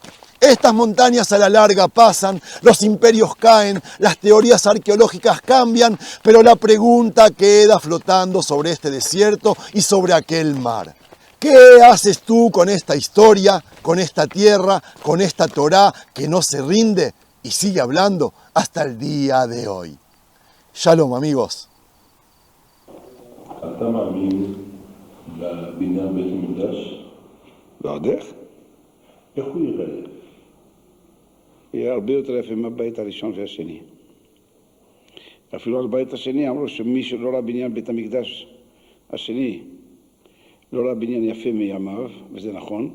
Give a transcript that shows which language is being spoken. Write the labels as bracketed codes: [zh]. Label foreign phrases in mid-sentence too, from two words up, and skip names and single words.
[es] Estas montañas a la larga pasan, los imperios caen, las teorías arqueológicas cambian, pero la pregunta queda flotando sobre este desierto y sobre aquel mar. ¿Qué haces tú con esta historia, con esta tierra, con esta Torá que no se rinde y sigue hablando hasta el día de hoy? Shalom, amigos. [he] אתה מאמין לבניין בית המקדש? ועוד איך? איך הוא ייראה? יהיה הרבה יותר יפה מהבית הראשון והשני. אפילו על הבית השני אמרו שמי שלא ראה בניין בית המקדש השני, לא ראה בניין יפה מימיו, וזה נכון.